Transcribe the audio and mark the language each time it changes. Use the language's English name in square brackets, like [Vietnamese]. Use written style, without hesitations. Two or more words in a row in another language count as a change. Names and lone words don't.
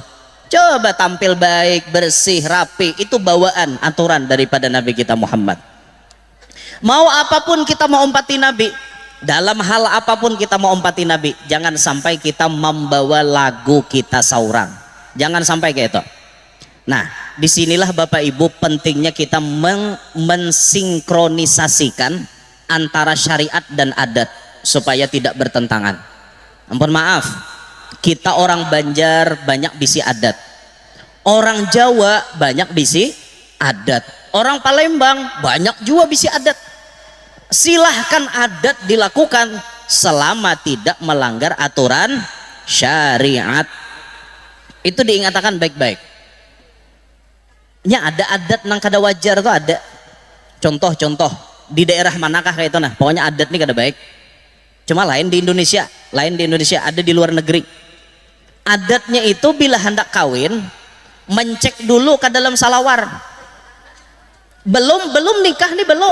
[Indonesian] Coba tampil baik, bersih, rapi. Itu bawaan, aturan daripada Nabi kita Muhammad. Mau apapun kita mau umpati Nabi. Dalam hal apapun kita mau umpati Nabi. Jangan sampai kita membawa [Banjar] lagu kita saurang. [Indonesian] Jangan sampai kayak itu. Nah, disinilah Bapak Ibu pentingnya kita mensinkronisasikan antara syariat dan adat. Supaya tidak bertentangan. Ampun maaf. Kita orang Banjar banyak bisi adat. Orang Jawa banyak bisi adat. Orang Palembang banyak juga bisi adat. Silahkan adat dilakukan selama tidak melanggar aturan syariat. Itu diingatkan baik-baik. [Banjar] Nya ada adat nang kada wajar tuh ada. Contoh-contoh di daerah manakah kayak itu nah. Pokoknya adat nih kada baik. Cuma lain di Indonesia, ada di luar negeri. [Indonesian] Adatnya itu bila hendak kawin, mencek dulu ke dalam salawar. Belum nikah nih belum.